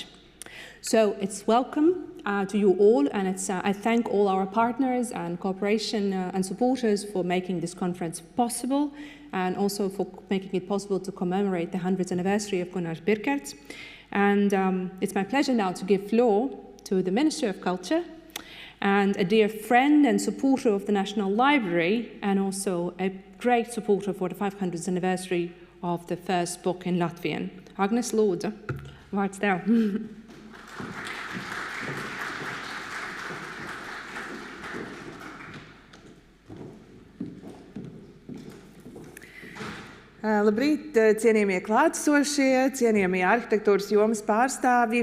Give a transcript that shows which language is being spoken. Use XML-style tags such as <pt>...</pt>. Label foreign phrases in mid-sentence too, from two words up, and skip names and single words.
<en>So it's welcome to you all, and I thank all our partners and cooperation and supporters for making this conference possible and also for making it possible to commemorate the 100th anniversary of Gunnar Birkerts. And it's my pleasure now to give floor to the Minister of Culture and a dear friend and supporter of the National Library, and also a great supporter for the 500th anniversary of the first book in Latvian.</en> <lv>Agnes Lūdzu, vārds tev. Labrīt, cienījamie klātesošie, cienījamie arhitektūras jomas pārstāvji.</lv>